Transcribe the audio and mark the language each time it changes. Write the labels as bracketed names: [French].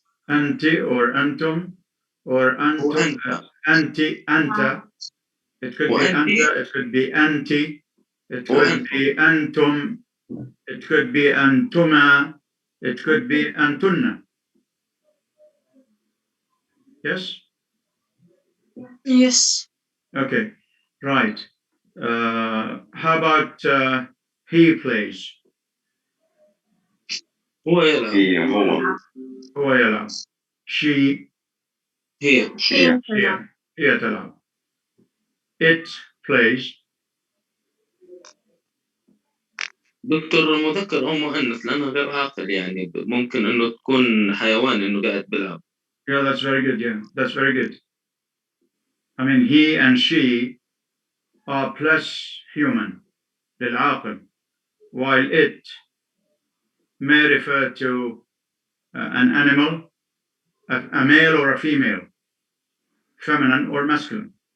[Arabic] أنت or أنتم or أنتم. أنت أنت. [English] It could be أنت. It could be أنتِ. It could be أنتم. It could be أنتما. It could be أنتن. Yes? Yes. Okay. Right. How about he plays? [Arabic] هو يلعب. هو يلعب. [English] She. [Arabic] هي [English] تلعب. It plays. [Arabic] دكتور مذكر أو مؤنث لأنه غير عاقل يعني ممكن إنه تكون حيوان إنه قاعد بيلعب. [English] Yeah, that's very good. Yeah, that's very good. I mean, he and she are plus human, للعاقل, while it may refer to an animal, a male or a female, feminine or masculine.